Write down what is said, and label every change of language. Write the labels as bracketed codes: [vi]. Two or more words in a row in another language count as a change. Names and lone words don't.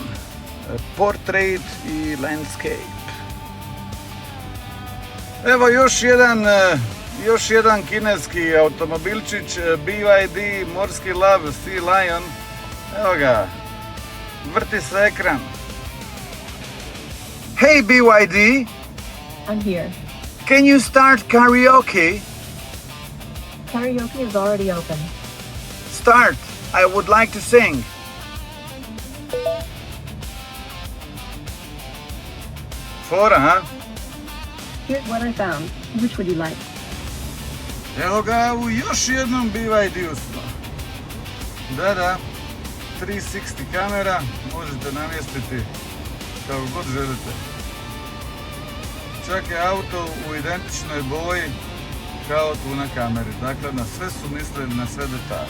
[hr] Portrait i landscape. Evo još jedan kineski automobilčić BYD morski lav Sea Lion. Evo ga, vrti se ekran. [en] Hey BYD, I'm here. can you start karaoke? Karaoke is already open. Start, I would like to sing. [hr] Fora, ha? [en] Here's what I found. Which would you like? [hr] Evo ga u još jednom BYD-u smo. Da, 360 kamera, možete namjestiti kako god želite. Čak je auto u identičnoj boji kao tu na kameri, dakle na sve su mislili, na sve detalje.